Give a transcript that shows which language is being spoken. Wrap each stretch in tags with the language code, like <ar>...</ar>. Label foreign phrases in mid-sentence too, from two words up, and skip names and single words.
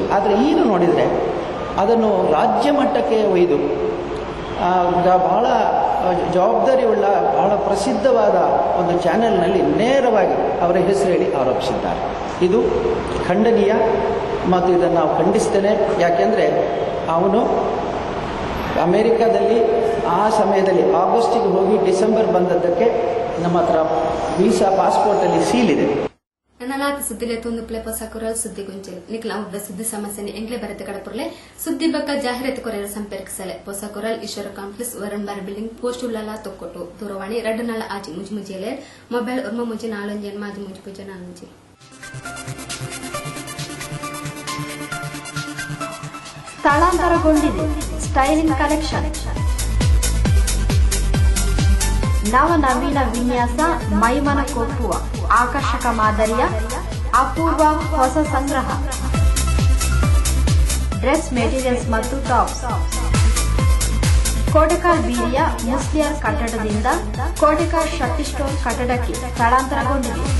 <kn>ಆದರೆ ಈಗ ನೋಡಿದರೆ ಅದನ್ನು ರಾಜ್ಯ ಮಟ್ಟಕ್ಕೆ ಒಯ್ದು ಬಹಳ ಜವಾಬ್ದಾರಿಯುಳ್ಳ ಬಹಳ ಪ್ರಸಿದ್ಧವಾದ ಒಂದು ಚಾನೆಲ್ನಲ್ಲಿ ನೇರವಾಗಿ ಅವರ ಹೆಸರು ಹೇಳಿ ಆರೋಪಿಸಿದ್ದಾರೆ. ಇದು ಖಂಡನೀಯ ಮತ್ತು ಇದನ್ನು ನಾವು ಖಂಡಿಸ್ತೇನೆ. ಯಾಕೆಂದರೆ ಅವನು ಅಮೆರಿಕದಲ್ಲಿ ಆ ಸಮಯದಲ್ಲಿ ಆಗಸ್ಟಿಗೆ ಹೋಗಿ ಡಿಸೆಂಬರ್ ಬಂದದ್ದಕ್ಕೆ ನಮ್ಮ ಹತ್ರ ವೀಸಾ ಪಾಸ್ಪೋರ್ಟಲ್ಲಿ ಸೀಲ್ ಇದೆ.</kn> <tcy>ನನಲಾದ ಸುದ್ದಿಲೆ ತುಂದು ಪ್ಲೆ ಹೊಸ ಕೊರಲ್ ಸುದ್ದಿ ಗುಂಚಲು ನಿಖಲ ಉದ್ದ ಸುದ್ದಿ ಸಮಸ್ಯೆನೆ ಎಂಗ್ಲೆ ಬರತೆ ಕಡಪುರ್ಲೆ ಸುದ್ದಿ ಬಕ್ಕ ಜಾಹೀರಾತು ಕೊರೆಯಲು ಸಂಪರ್ಕಿಸಲೆ ಹೊಸ ಕೊರಲ್ ಈಶ್ವರ ಕಾಂಪ್ಲೆಕ್ಸ್ ವರಂಬಾರ್ ಬಿಲ್ಡಿಂಗ್ ಪೋಸ್ಟ್ ಉಳ್ಳಲ ತೊಕ್ಕೊಟ್ಟು ದೂರವಾಣಿ 2 ಆಜಿ ಮುಜಿಮುಜಿಯಲೆ ಮೊಬೈಲ್ 9 ಮಾಜಿ ಮುಜಿ ಪೂಜೆ 4</tcy> <kn>ಸ್ಥಳಾಂತರಗೊಂಡಿದೆ ಸ್ಟೈಲಿಂಗ್ ಕಲೆಕ್ಷನ್. ನವನವೀನ ವಿನ್ಯಾಸ, ಮೈಮನ ಕೊಪ್ಪುವ ಆಕರ್ಷಕ ಮಾದರಿಯ ಅಪೂರ್ವ ಹೊಸ ಸಂಗ್ರಹ.</kn> <en>dress materials ಮತ್ತು ಟಾಪ್ಸ್.</en> <kn>ಕೋಟೆಕಾಲ್ ಬೀರಿಯ ಮುಸ್ಲಿಯರ್ ಕಟ್ಟಡದಿಂದ ಕೋಟೆಕಾಲ್ ಶಕ್ತಿ ಸ್ಟೋರ್ ಕಟ್ಟಡಕ್ಕೆ ಸ್ಥಳಾಂತರಗೊಂಡಿದೆ.</kn>